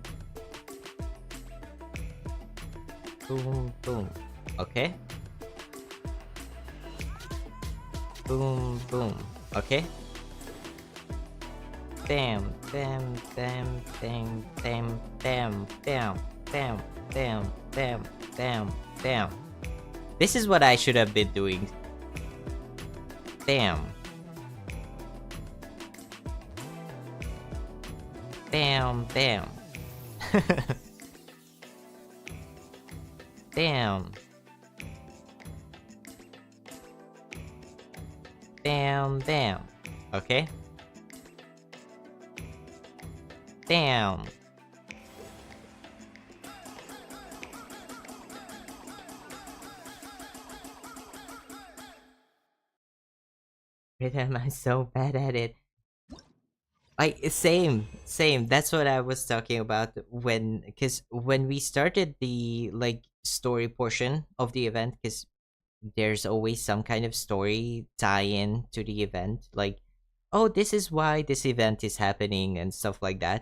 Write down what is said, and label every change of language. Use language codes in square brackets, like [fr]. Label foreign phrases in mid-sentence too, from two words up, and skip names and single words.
[en] Boom, boom. Okay. Boom, boom. Okay. Bam, bam, bam, bam, bam, bam, bam, bam, bam, bam, bam, bam. This is what I should have been doing. Bam. Bam, bam. Bam. Bam, bam. Okay. Bam. Rhythm, I'm so bad at it. Same. That's what I was talking about because when we started the like story portion of the event, because there's always some kind of story tie-in to the event, like, oh, this is why this event is happening and stuff like that.